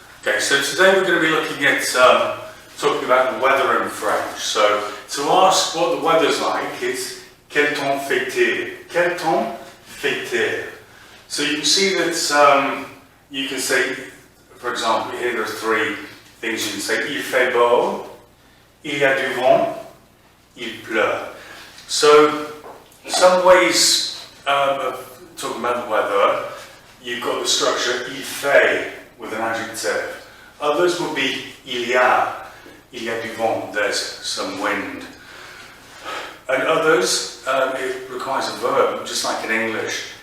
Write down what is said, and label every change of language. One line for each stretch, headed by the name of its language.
English: Okay, so today we're going to be looking at talking about the weather in French. So to ask what the weather's like, it's
French: quel temps fait-il? Quel temps fait-il?
English: So you can see that you can say, for example, here there are three things you can say.
French: Il fait beau, il y a du vent, il pleut.
English: So some ways of talking about the weather, you've got the structure
French: il fait
English: with an adjective. Others would be
French: il y a du vent,
English: there's some wind. And others, it requires a verb, just like in English.